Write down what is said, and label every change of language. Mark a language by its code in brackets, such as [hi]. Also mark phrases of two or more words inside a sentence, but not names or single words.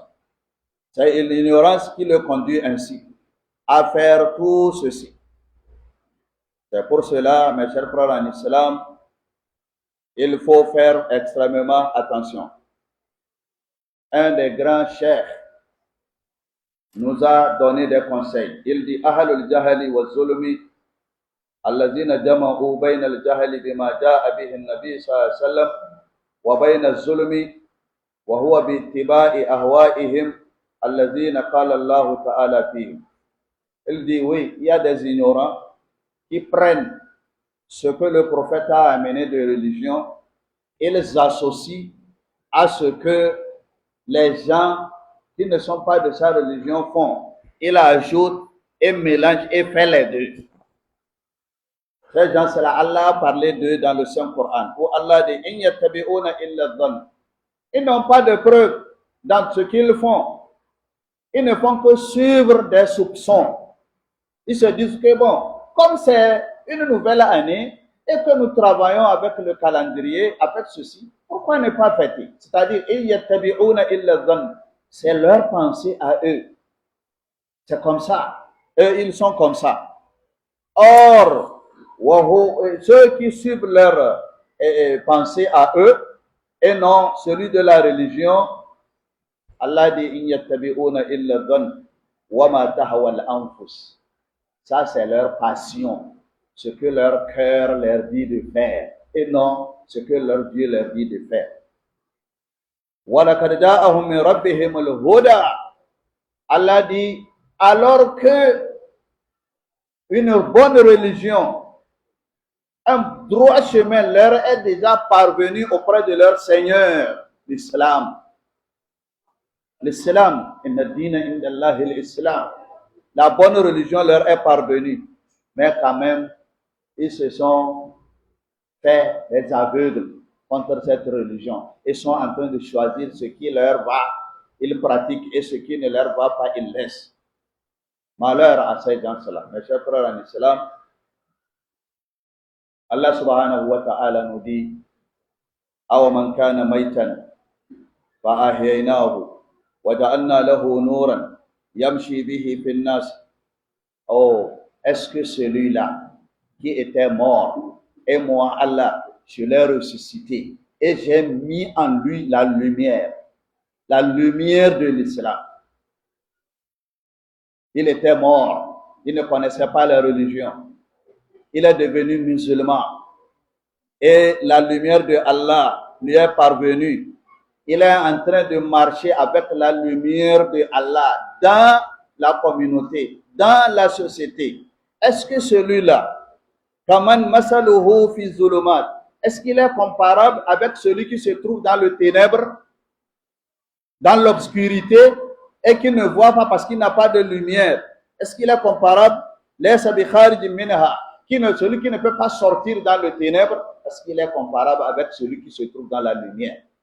[fr] C'est l'ignorance qui le conduit ainsi à faire tout ceci. C'est pour cela, mes chers frères en islam, il faut faire extrêmement attention. Un des grands cheikhs nous a donné des conseils. Il dit [ar] أهل الجهل والظلم الذين جمعوا بين الجهل بما جاء به النبي صلى الله عليه وسلم وبين الظلم وهو باتباع أهوائهم الذين قال الله تعالى فيهم. [fr] Il dit oui, il y a des ignorants qui prennent ce que le prophète a amené de religion et les associent à ce que les gens qui ne sont pas de sa religion font. Il ajoute et mélange et fait les deux. Ces gens, c'est là, Allah a parlé d'eux dans le Saint-Coran, où Allah dit [ar] إن يتبعون إلا الظن. [fr] Ils n'ont pas de preuves dans ce qu'ils font. Ils ne font que suivre des soupçons. Ils se disent que bon, comme c'est une nouvelle année et que nous travaillons avec le calendrier, avec ceci, pourquoi ne pas fêter? C'est-à-dire, c'est leur pensée à eux. C'est comme ça. Eux, ils sont comme ça. Or, ceux qui suivent leur pensée à eux et non celui de la religion, Allah dit [ar] إن يتبعون إلا الظن وما تهوى الأنفس. [fr] Ça, c'est leur passion, ce que leur cœur leur dit de faire, et non ce que leur Dieu leur dit de faire. [ar] وَلَقَدْ جَاءَهُم مِّن رَّبِّهِمُ الْهُدَىٰ. [fr] Allah dit, alors que une bonne religion, un droit chemin leur est déjà parvenu auprès de leur Seigneur, l'Islam. L'Islam, [ar] إن الدين عند الله الإسلام. [fr] La bonne religion leur est parvenue, mais quand même, ils se sont fait des aveugles contre cette religion. Ils sont en train de choisir ce qui leur va, ils pratiquent, et ce qui ne leur va pas, ils laissent. Malheur à ces gens-là. Mes chers frères en islam, [ar] الله سبحانه وتعالى [fr] nous dit [ar] أومن كان ميتا فأحييناه وجعلنا له نورا يمشي به في الناس. [fr] Oh, est-ce que celui-là qui était mort, et moi, Allah, je l'ai ressuscité, et j'ai mis en lui la lumière de l'islam. Il était mort, il ne connaissait pas la religion, il est devenu musulman, et la lumière de Allah lui est parvenue. Il est en train de marcher avec la lumière de Allah dans la communauté, dans la société. Est-ce que celui-là, [ar] كمن مثله في الظلمات, [fr] est-ce qu'il est comparable avec celui qui se trouve dans le ténèbre, dans l'obscurité, et qui ne voit pas parce qu'il n'a pas de lumière? Est-ce qu'il est comparable? Celui qui ne peut pas sortir dans le ténèbre, est-ce qu'il est comparable avec celui qui se trouve dans la lumière?